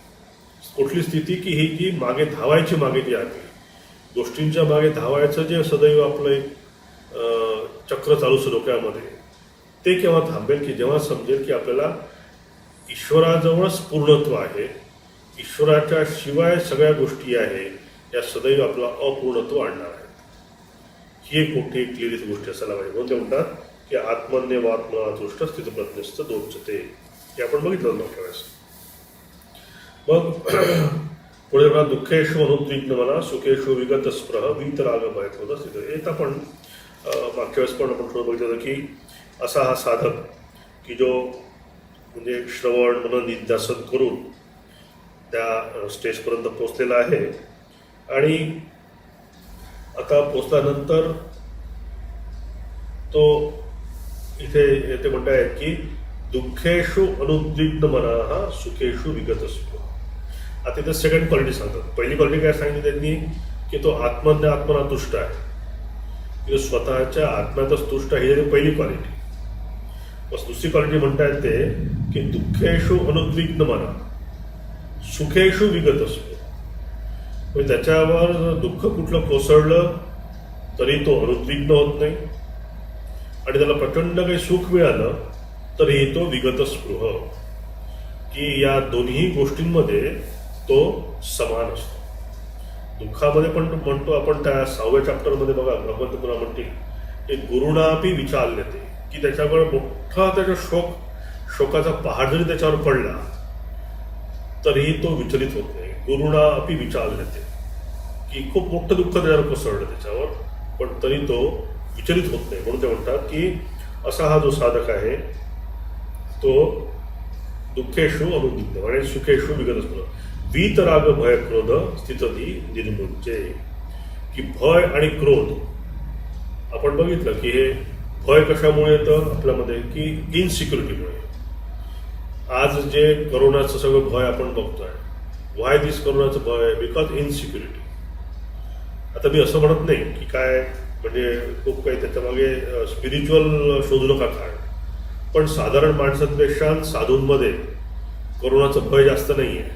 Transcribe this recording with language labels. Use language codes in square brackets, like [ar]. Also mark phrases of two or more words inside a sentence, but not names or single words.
[mr] कुठली स्थिती की ही जी मागे धावायची मागे ती आपली गोष्टींच्या मागे धावायचं जे सदैव आपलं एक चक्र चालू असतं डोक्यामध्ये, ते केव्हा थांबेल की जेव्हा समजेल की आपल्याला ईश्वराजवळच पूर्णत्व आहे, ईश्वराच्या शिवाय सगळ्या गोष्टी आहे, या सदैव आपला अपूर्णत्व आणणार आहे. ही एक मोठी क्लिअर गोष्टी असायला पाहिजे. म्हणून ते म्हणतात की [sa] आत्मन्येव आत्मना तुष्ट स्थितप्रज्ञश्च दोच्यते. [mr] हे आपण बघितलं मागच्या वेळेस. मग पुढे बघा, [sa] दुःखेषु अनुद्विग्न मना सुखेषु विगत स्पृह वीतराग भयक्रोध स्थित. [mr] हे आपण मागच्या वेळेस पण आपण थोडं बघितलं की असा हा साधक की जो म्हणजे श्रवण मनन निध्यासन करून त्या स्टेजपर्यंत पोचलेला आहे. आणि आता पोचल्यानंतर तो इथे ते म्हणतायत की [sa] दुःखेषु अनुद्विग्न मना सुखेषु विगत स्पृह. [mr] आता इथे [en] second quality [mr] सांगतात. पहिली क्वालिटी काय सांगितली त्यांनी की तो [sa] आत्मना तुष्ट [mr] आहे, की स्वतःच्या आत्म्यातच तुष्ट आहे, ही पहिली क्वालिटी. बस दुसरी क्वालिटी म्हणतायत ते की [sa] दुःखेषु अनुद्विग्न मना सुखेषु विगत स्पृह. [mr] म्हणजे त्याच्यावर दुःख कुठलं कोसळलं तरी तो अनुद्विग्न होत नाही, आणि त्याला प्रचंड काही सुख मिळालं तरीही तो विगत स्पृह, की या दोन्ही गोष्टींमध्ये तो समान असतो. दुःखामध्ये पण म्हणतो आपण त्या 6व्या चॅप्टरमध्ये बघा, भगवंत पुन्हा म्हणतील की [sa] गुरुणापी विचारलेते, [mr] की त्याच्यावर मोठा त्याचा शोकाचा पहाड जरी त्याच्यावर पडला तरीही तो विचलित होत नाही. [sa] गुरुणा अपि विचारलेते, [mr] की खूप मोठं दुःख त्याच्यावर कोसळलं त्याच्यावर, पण तरी तो विचलित होत नाही. म्हणून ते म्हणतात की असा हा जो साधक आहे तो [sa] दुःखेषु अनुद्विग्न [mr] आणि [sa] सुखेषु विगतस्पृह वीतराग भय क्रोध स्थितती निर्मुंचे. [mr] की भय आणि क्रोध आपण बघितलं की हे भय कशामुळे येतं आपल्यामध्ये की इनसिक्युरिटीमुळे. आज जे करोनाचं सगळं भय आपण बघतोय, [en] why this [mr] करोनाचं भय, [en] because insecurity. [mr] आता मी असं म्हणत नाही की काय म्हणजे खूप काही त्याच्यामागे स्पिरिच्युअल शोधू नका कारण, पण साधारण माणसांपेक्षा साधूंमध्ये करोनाचं भय जास्त नाही आहे.